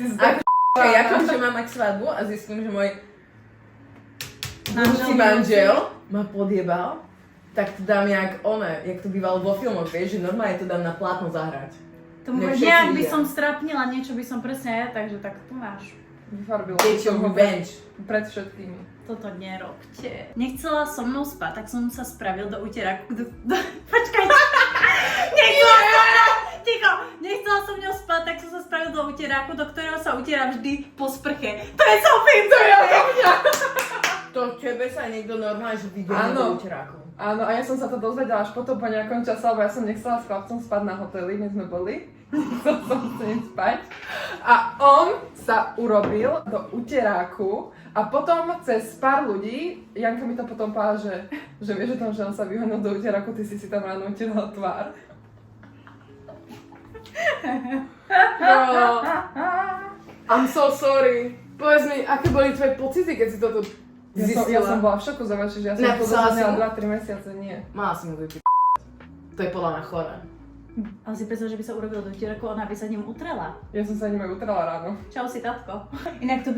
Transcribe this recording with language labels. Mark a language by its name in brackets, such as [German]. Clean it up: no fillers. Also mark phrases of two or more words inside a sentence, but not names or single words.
[Slovak] Keď ja kebyže mám mať svadbu a zistím, že môj budúci Manžel manžel ma podjebal, tak to dám jak jak to bývalo vo filmoch, vieš, že normálne to dám na plátno zahrať. Tomu Nech všetci nejak by vidia. som strapnila, niečo by som presne ja, takže tak tu máš. vyfarbila. [English] Get your revenge. [Slovak] Pred všetkými. Toto nerobte. Nechcela so mnou spať, tak som sa spravil do uteráku. Počkaj! Nechcela so mnou spať, tak som sa spravil do uteráku, do ktorého sa utiera vždy po sprche. To je Sofín, to je odo mňa! To tebe sa niekto normálne, že videl Áno. do uteráku. Áno, a ja som sa to dozvedela až potom po nejakom čase, lebo ja som nechcela s chlapcom spať na hoteli, my sme boli. Nechcel som s ním spať. A on sa urobil do uteráku a potom cez pár ľudí, Janka mi to potom povedala, že vieš o tom, že on sa vyhonil do uteráku, ty si tam ráno utierala tvár. [English] Bro, I'm so sorry. [Slovak] Povedz mi, aké boli tvoje pocity, keď si toto Ja zistila? som bola v šoku, že ja som to Napísala si dozvedela mu? 2-3 mesiace, nie. Mala si mu vypiť. To je podľa mňa choré. Ale si predstav, že by sa urobil do utieraku, ona by sa ním utrela. Ja som sa ním aj utrela ráno. Čau si, tatko.